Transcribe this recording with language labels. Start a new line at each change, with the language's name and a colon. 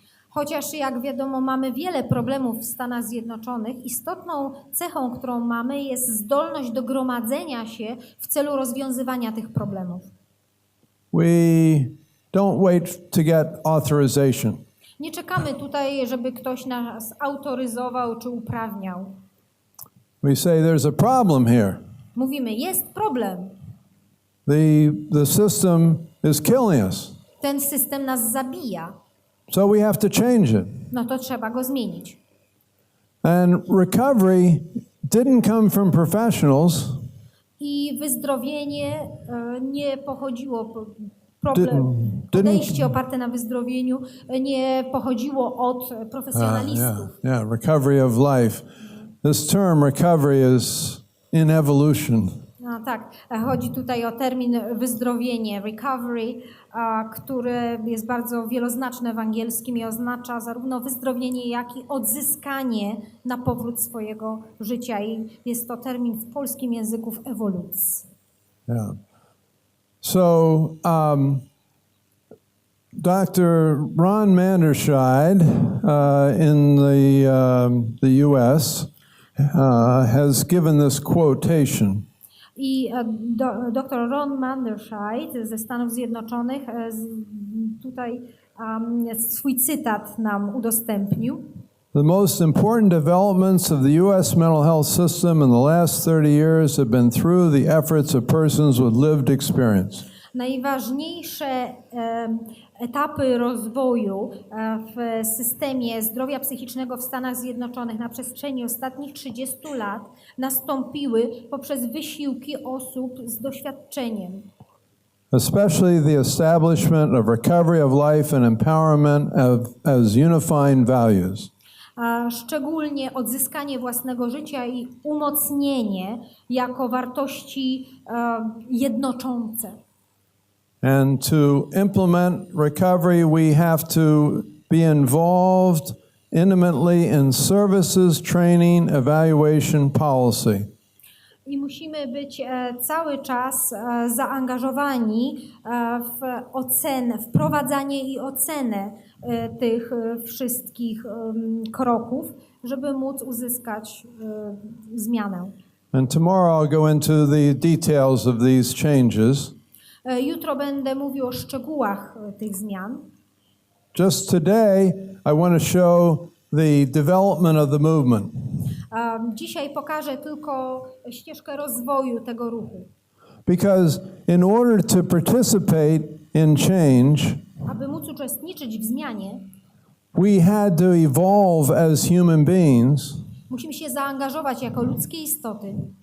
Polish: Chociaż jak wiadomo, mamy wiele problemów w Stanach Zjednoczonych, istotną cechą, którą mamy, jest zdolność do gromadzenia się w celu rozwiązywania tych problemów.
English: We don't wait to get authorization.
Polish: Nie czekamy tutaj, żeby ktoś nas autoryzował czy uprawniał.
English: We say there's a problem here.
Polish: Mówimy, jest problem.
English: The system is killing us.
Polish: Ten system nas zabija.
English: So we have to change it.
Polish: No to trzeba go zmienić.
English: And recovery didn't come from professionals.
Polish: I wyzdrowienie nie pochodziło, podejście oparte na wyzdrowieniu nie pochodziło od profesjonalistów.
English: Yeah, recovery of life. This term recovery is in evolution.
Polish: No tak, chodzi tutaj o termin wyzdrowienie, recovery, który jest bardzo wieloznaczne w angielskim i oznacza zarówno wyzdrowienie, jak i odzyskanie na powrót swojego życia. I jest to termin w polskim języku w ewolucji.
English: Yeah. So, Dr. Ron Manderscheid in the U.S. Has given this quotation.
Polish: I dr Ron Manderscheid ze Stanów Zjednoczonych tutaj swój cytat nam udostępnił.
English: The most important developments of the U.S. mental health system in the last 30 years have been through the efforts of persons with lived experience.
Polish: Najważniejsze etapy rozwoju w systemie zdrowia psychicznego w Stanach Zjednoczonych na przestrzeni ostatnich 30 lat nastąpiły poprzez wysiłki osób z doświadczeniem.
English: Especially the establishment of recovery of life and empowerment as unifying values.
Polish: Szczególnie odzyskanie własnego życia i umocnienie jako wartości jednoczące.
English: And to implement recovery, we have to be involved intimately in services, training, evaluation, policy.
Polish: I musimy być cały czas zaangażowani w wprowadzanie i ocenę tych wszystkich kroków, żeby móc uzyskać zmianę.
English: And tomorrow I'll go into the details of these changes.
Polish: Jutro będę mówił o szczegółach tych zmian.
English: Just today, I want to show the development of the movement.
Polish: Dzisiaj pokażę tylko ścieżkę rozwoju tego ruchu.
English: Because in order to participate in change,
Polish: Aby móc uczestniczyć w zmianie,
English: we had to evolve as human beings
Polish: musimy się zaangażować jako ludzkie istoty,